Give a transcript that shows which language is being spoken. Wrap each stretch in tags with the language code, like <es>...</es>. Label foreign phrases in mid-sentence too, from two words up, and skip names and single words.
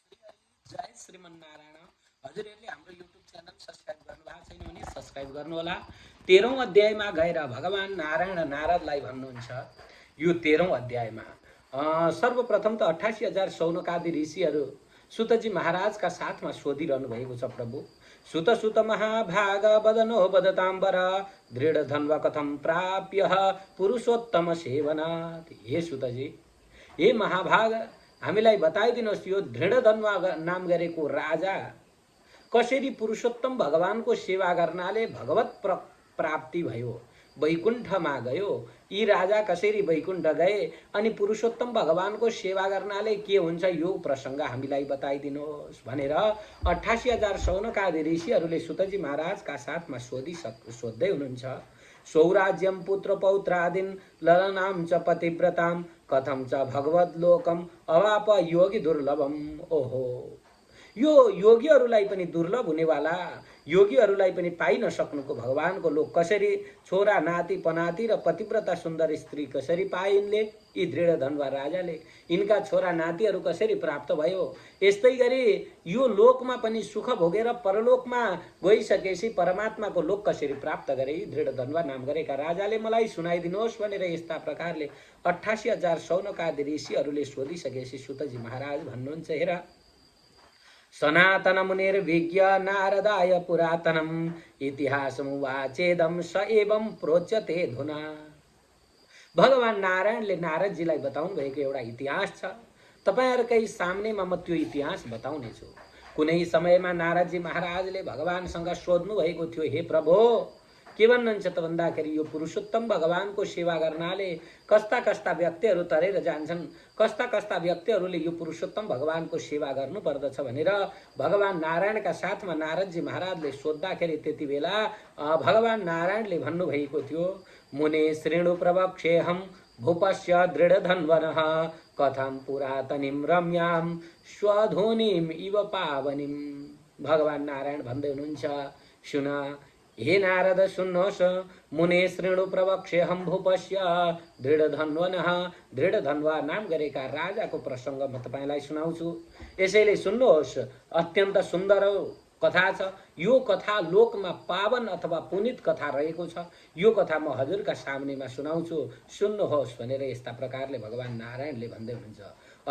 <sa>श्री हरि जय श्रीमन्नारायण।</sa> <ne>हजुरहरुले हाम्रो युट्युब च्यानल सब्स्क्राइब गर्नुभएको छैन भने सब्स्क्राइब गर्नुहोला। 13औं अध्यायमा गएर भगवान नारायण नारदलाई भन्नुहुन्छ यो 13औं अध्यायमा सर्वप्रथम त 88,000 सौनकादि ऋषिहरू सुतजी महाराजका साथमा सोधिरहनु भएको छ।</ne> <sa>प्रभु सुत सुत महाभाग बदनो बदताम्बर दृढ धन्व कथम प्राप्य पुरुषोत्तम सेवनात्।</sa> <ne>हे सुतजी, हे महाभाग, हामीलाई बताइदिनुहोस् यो दृढ धन्व नाम गरेको राजा कसरी पुरुषोत्तम भगवानको सेवा गर्नाले भगवत प्राप्ति भयो, वैकुण्ठमा गयो। यी राजा कसरी वैकुण्ठ गए अनि पुरुषोत्तम भगवानको सेवा गर्नाले के हुन्छ यो प्रसंग हामीलाई बताइदिनुहोस् भनेर 88,000 सौनकादि ऋषिहरूले सुतजी महाराजका साथमा सोध्दै हुनुहुन्छ।</ne> <sa>सौराज्यम पुत्र पौत्रादिन ललनाम च पतिव्रताम कथम च भगवद्लोकम अवाप योगी दुर्लभम।</sa> <ne>ओहो, यो योगीहरूलाई पनि दुर्लभ हुनेवाला, योगीहरूलाई पनि पाइ नसक्नुको भगवानको लोक कसरी, छोरा नाति पनाति र पतिव्रता सुन्दर स्त्री कसरी पाए यिनले, यी दृढ धन्वा राजाले यिनका छोरा नातिहरू कसरी प्राप्त भयो। यस्तै गरी यो लोकमा पनि सुख भोगेर परलोकमा गइसकेपछि परमात्माको लोक कसरी प्राप्त गरे यी दृढ धन्वा नाम गरेका राजाले मलाई सुनाइदिनुहोस् भनेर यस्ता प्रकारले 88,000 सौनकादि ऋषिहरूले सोधिसकेपछि सुतजी महाराज भन्नुहुन्छ, हेर</ne> <sa>सनातन मुनिर्विज्ञ नारदाय पुरातनम इतिहासमुवाचेदम स एवं प्रोच्यते धुना।</sa> <ne>भगवान नारायणले नारदजीलाई बताउनु भएको एउटा इतिहास छ। तपाईहरुकै सामनेमा म त्यो इतिहास बताउने छु। कुनै समयमा नारदजी महाराजले भगवानसँग सोध्नु भएको थियो, हे प्रभु, के भन्नुहुन्छ त भन्दाखेरि यो पुरुषोत्तम भगवानको सेवा गर्नाले कस्ता कस्ता व्यक्तिहरू तरेर जान्छन्, कस्ता कस्ता व्यक्तिहरूले यो पुरुषोत्तम भगवानको सेवा गर्नु पर्दछ भनेर भगवान नारायणका साथमा नारदजी महाराजले सोध्दाखेरि त्यति बेला भगवान नारायणले भन्नुभएको थियो,</ne> <sa>मुने श्रेणु प्रवक्षेहम भूपस्य दृढ धन्वनः कथम पुरातनीम रम्याम स्वधोनिम इव पावनिम।</sa> <ne>भगवान नारायण भन्दै हुनुहुन्छ, सुन हे नारद, सुन्नुहोस्,</ne> <sa>मुने श्रेणु प्रवक्षेहम भूपस्य दृढ धन्वनः,</sa> <ne>दृढ धन्वा नाम गरेका राजाको प्रसंग म तपाईलाई सुनाउँछु। यसैले सुन्नुहोस्, अत्यन्त सुन्दर कथा छ। यो कथा लोकमा पावन अथवा पुनित कथा रहेको छ। यो कथा म हजुरका सामनेमा सुनाउँछु, सुन्नुहोस् भनेर यस्ता प्रकारले भगवान नारायणले भन्दै हुनुहुन्छ।</ne>